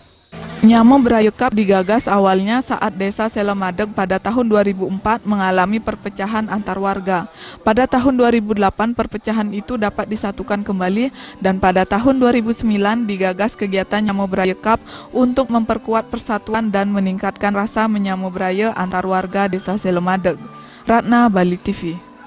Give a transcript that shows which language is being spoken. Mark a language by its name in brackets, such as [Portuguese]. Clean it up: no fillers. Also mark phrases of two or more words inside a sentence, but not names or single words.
[Indonesian] Nyama Beraya Cup digagas awalnya saat Desa Selemadeg pada tahun 2004 mengalami perpecahan antar warga. Pada tahun 2008 perpecahan itu dapat disatukan kembali dan pada tahun 2009 digagas kegiatan Nyama Beraya Cup untuk memperkuat persatuan dan meningkatkan rasa menyama beraya antar warga Desa Selemadeg. Ratna, Bali TV.